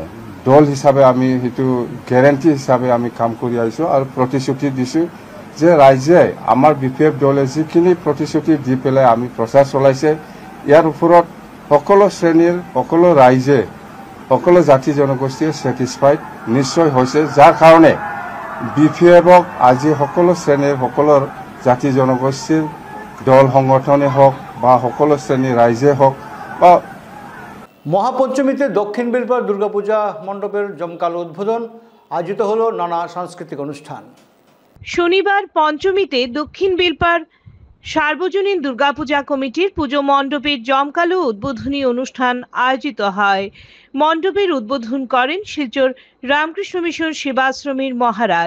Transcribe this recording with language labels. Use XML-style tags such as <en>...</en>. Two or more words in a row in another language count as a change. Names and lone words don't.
<as>দল হিচাপে আমি সেইটো গেৰেণ্টি হিচাপে আমি কাম কৰি আহিছোঁ আৰু প্ৰতিশ্ৰুতি দিছোঁ যে ৰাইজে আমাৰ BPF দলে যিখিনি প্ৰতিশ্ৰুতি দি পেলাই আমি প্ৰচাৰ চলাইছে, ইয়াৰ ওপৰত সকলো শ্ৰেণীৰ সকলো ৰাইজে সকলো জাতি জনগোষ্ঠীয়ে ছেটিছফাইড নিশ্চয় হৈছে, যাৰ কাৰণে BPFক আজি সকলো শ্ৰেণীৰ সকলো জাতি জনগোষ্ঠীৰ দল সংগঠনে হওক বা সকলো শ্ৰেণীৰ ৰাইজে হওক বা</as> <bn>মহাপঞ্চমীতে দক্ষিণ বেলপাড় দুর্গাপূজা মণ্ডপের জমকালো উদ্বোধন, আয়োজিত হলো নানা সাংস্কৃতিক অনুষ্ঠান। শনিবার পঞ্চমীতে দক্ষিণ বেলপাড় সার্বজনীন দুর্গাপূজা কমিটির পুজো মণ্ডপের জমকালো উদ্বোধনী অনুষ্ঠান আয়োজিত হয়। মণ্ডপের উদ্বোধন করেন শিলচর রামকৃষ্ণ মিশন সেবাশ্রমের মহারাজ।</bn>